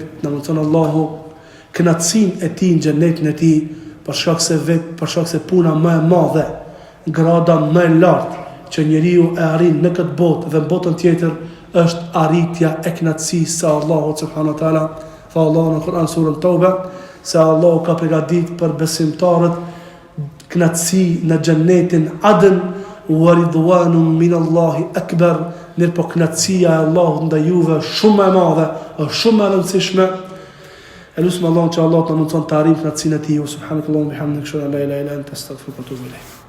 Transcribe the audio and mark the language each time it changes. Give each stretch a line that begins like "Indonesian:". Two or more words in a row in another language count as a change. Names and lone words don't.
Albanian: Na mundson Allahu kënaqësinë e tij në xhenetin e tij, për shkak se puna më e madhe, grada më e lartë që njeriu e arrin në këtë botë dhe në botën tjetër është arritja e kënaqësisë së Allahut
Arabic: سبحانه وتعالى.
Albanian: Fa Allahu në Kur'an surën Tauba se Allahu ka përgatitur për besimtarët kënaqësi në xhenetin Adn
Arabic: ورضوان من الله أكبر.
Albanian: Mirë po kënaqësia e Allahut ndaj juve shumë e madhe, është shumë e rëndësishme. Elusim Allah që Allah të mundson të arrijmë kënaqësinë e tij.
Arabic: سبحانك اللهم وبحمدك، أشهد أن لا إله إلا أنت، أستغفرك وأتوب إليك.